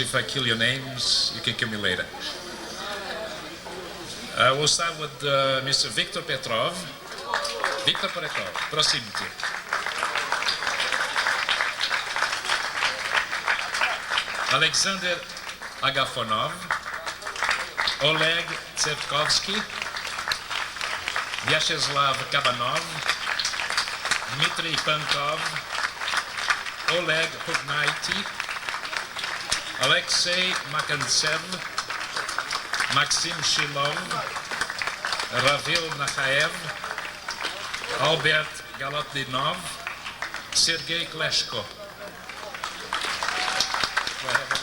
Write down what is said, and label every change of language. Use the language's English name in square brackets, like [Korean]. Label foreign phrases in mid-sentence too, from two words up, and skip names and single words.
[English] If I kill your names, you can kill me later. We'll start with Mr. Viktor Petrov. [Czech] Viktor Petrov, prosím tě. [English] Alexander Agafonov, Oleg Tsevkovsky, Vyacheslav Kabanov, Dmitry Pankov, Oleg Hugnaity, Alexei Makantsev, Maxim Shilov, Ravil Nakhaev, Albert Galotdinov, Sergei Kleshko.